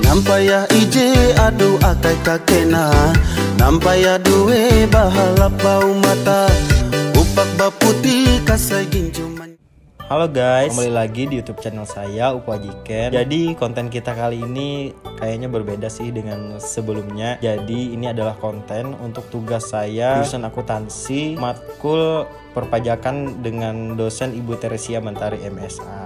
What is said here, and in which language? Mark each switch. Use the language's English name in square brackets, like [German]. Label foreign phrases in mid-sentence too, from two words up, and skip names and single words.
[Ngaju] Nampaya ije adu akai kakena, nampaya duwe bahalap bau mata, upak baputi kasai gincuman. [Indonesian] Halo guys, kembali lagi di YouTube channel saya Upo Ajiken. Jadi konten kita kali ini kayaknya berbeda sih dengan sebelumnya. Jadi ini adalah konten untuk tugas saya jurusan akuntansi matkul perpajakan dengan dosen Ibu Teresia Mentari MSA.